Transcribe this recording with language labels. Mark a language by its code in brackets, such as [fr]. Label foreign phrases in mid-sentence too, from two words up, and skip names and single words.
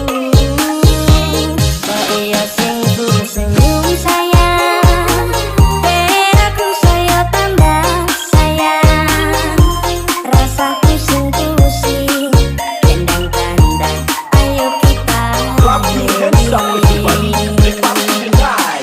[jv] Kok iya sing senyum sayang, ben aku saya tambah sayang. Rasaku sing pusing, kendang-kendang, ayo kita [en] Clap your hands up everybody, the party tonight.